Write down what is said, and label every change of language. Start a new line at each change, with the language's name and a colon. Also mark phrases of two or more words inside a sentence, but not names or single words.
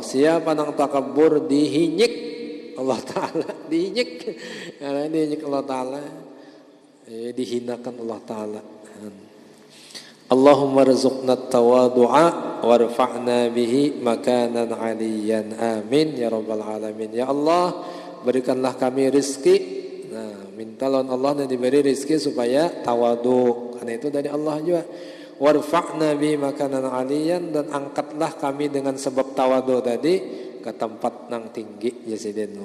Banjar: Siapa nang takabbur dihinyik Allah Ta'ala, dihinyik.
Indonesian: Karena dihinyik Allah Ta'ala, dihinakan Allah Ta'ala.
Arabic: اللهم ارزقنا تواضعا وارفعنا به مكانا عليا. آمين يا رب العالمين. يا الله,
Indonesian: berikanlah kami rizki. Nah, minta lawan Allah dan diberi rizki supaya tawadhu. Karena itu dari Allah juga.
Arabic: وارفعنا به مكانا عليا,
Indonesian: dan angkatlah kami dengan sebab tawadhu tadi ke tempat
Banjar: nang tinggi ya sidin.